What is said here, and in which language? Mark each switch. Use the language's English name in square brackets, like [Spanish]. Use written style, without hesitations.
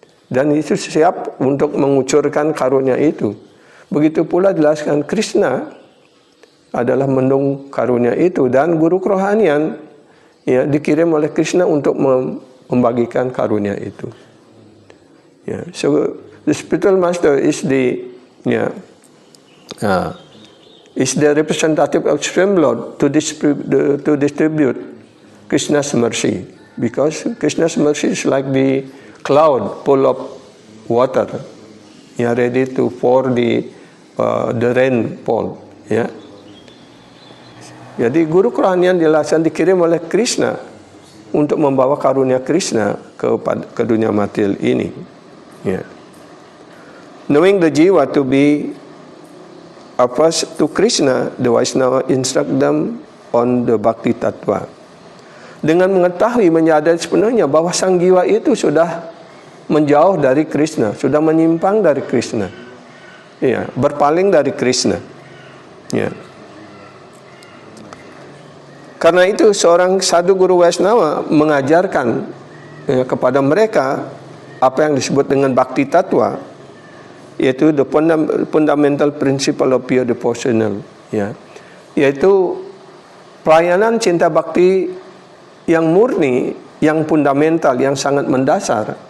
[Indonesian] Dan itu siap untuk mengucurkan karunia itu. Begitu pula jelaskan Krishna adalah mendung karunia itu, dan guru kerohanian, ya, dikirim oleh Krishna untuk membagikan karunia itu. [English] Ya, so the spiritual master is the, ya, is the representative of Supreme Lord to distribute Krishna's mercy, because Krishna's mercy is like the cloud full of water, ya, ready to pour the rainfall, ya. [Indonesian] Jadi guru kerohanian dijelaskan dikirim oleh Krishna untuk membawa karunia Krishna ke dunia material ini. Ya. [English] Knowing the jiwa to be opposed to Krishna, the Vaishnava instruct them on the Bhakti Tattva. [Indonesian] Dengan mengetahui, menyadari sepenuhnya bahwa sang jiwa itu sudah menjauh dari Krishna, sudah menyimpang dari Krishna, ya, berpaling dari Krishna. Ya. Karena itu seorang sadhu guru Vaishnava mengajarkan, ya, kepada mereka apa yang disebut dengan Bhakti Tattva, yaitu [English] the fundamental principle of pure devotional, [Indonesian] ya, yaitu pelayanan cinta bakti yang murni, yang fundamental, yang sangat mendasar.